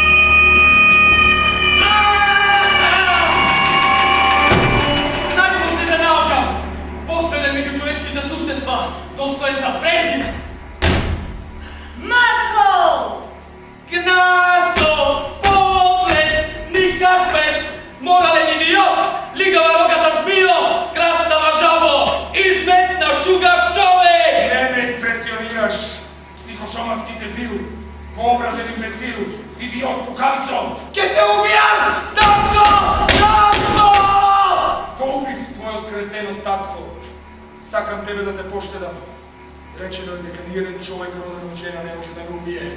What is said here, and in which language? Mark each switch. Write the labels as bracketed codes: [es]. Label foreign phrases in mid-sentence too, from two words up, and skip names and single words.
[mk] Најпоследна наука, последен меѓу човечките суштества, достоен за презир. Марко! Гнасо, поглед, никаквец, морален идиот, лигава рогата змио, крастава жабо, изметна шугав човек! Не ме импресионираш, психосоматски дебил, вообразен имбецил, идиот кукавицо. Ке те убијам! Татко! Татко! Го убив твојот кретенот татко. Сакам тебе да те поштедам. Речено е дека ниеден човек роден од жена не може да ме убие.